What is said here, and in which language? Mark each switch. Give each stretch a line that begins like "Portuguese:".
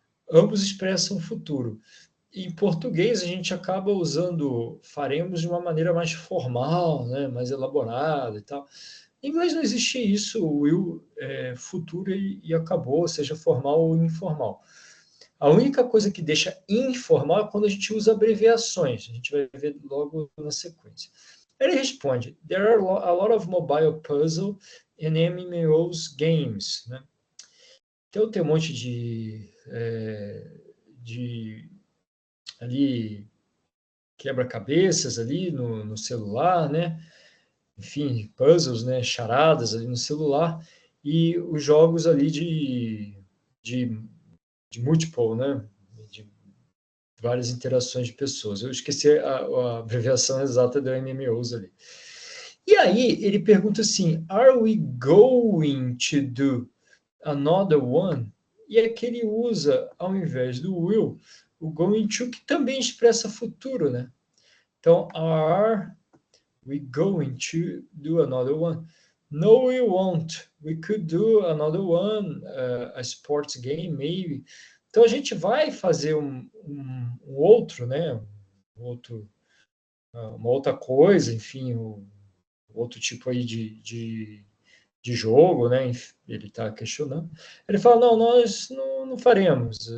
Portuguese: Ambos expressam futuro. Em português, a gente acaba usando faremos de uma maneira mais formal, né? Mais elaborada e tal. Em inglês não existe isso, o will futuro e acabou, seja formal ou informal. A única coisa que deixa informal é quando a gente usa abreviações. A gente vai ver logo na sequência. Ele responde:
English: There are a lot of mobile puzzle and MMOs games.
Portuguese: Né? Então tem um monte de ali quebra-cabeças ali no celular, né? Enfim, puzzles, né? Charadas ali no celular e os jogos ali de, de multiple, né? De várias interações de pessoas. Eu esqueci a abreviação exata do MMOs ali. E aí ele pergunta assim:
English: Are we going to do another one?
Portuguese: E aqui ele usa, ao invés do will, o going to, que também expressa futuro, né?
English: Então, are we going to do another one? No, we won't. We could do another one, a sports game, maybe.
Portuguese: Então, a gente vai fazer um outro, né? Uma outra coisa, enfim, outro tipo aí de jogo, né? Ele está questionando. Ele fala: não, nós não faremos.